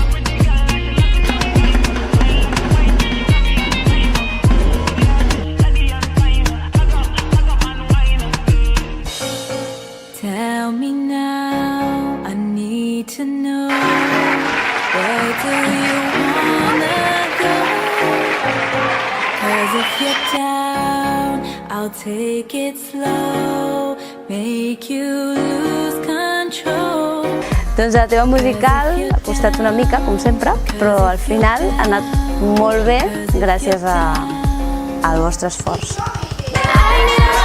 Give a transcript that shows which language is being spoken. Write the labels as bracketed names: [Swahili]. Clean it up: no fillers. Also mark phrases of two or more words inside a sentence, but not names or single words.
[English] Tell me now, I need to know, where do you wanna go? 'Cause if you're down, I'll take it slow, make you lose control. [Catalan] Doncs la teva musical ha costat una mica, com sempre, però al final ha anat molt bé gràcies al vostre esforç.